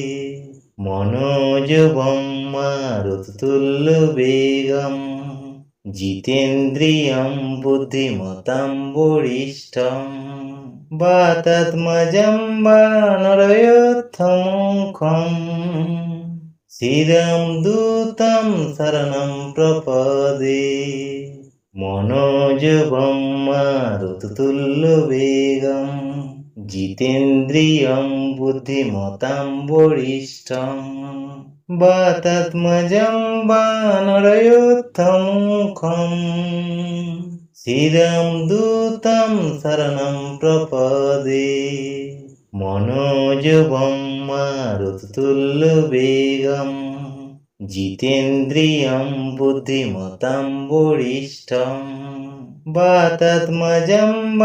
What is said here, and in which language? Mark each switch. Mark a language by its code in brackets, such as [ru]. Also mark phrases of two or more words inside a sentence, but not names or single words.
[sa] మనోజవం మారుతతుల్యవేగం జితేంద్రియం బుద్ధిమతాం వరిష్టం వాతాత్మజం వానరయోత్తముఖం స్థిరం దూతం శరణం ప్రపదే మనోజవం మారుతతుల్యవేగం जितेन्द्रियं बुद्धिमतां वरिष्ठं वातात्मजं वानरयोत्तमुखं स्थिरं दूतं शरणं प्रपदे मनोजवं मारुततुल्यवेगम् जितेन्द्रियं बुद्धिमतां वरिष्ठं वातात्मजं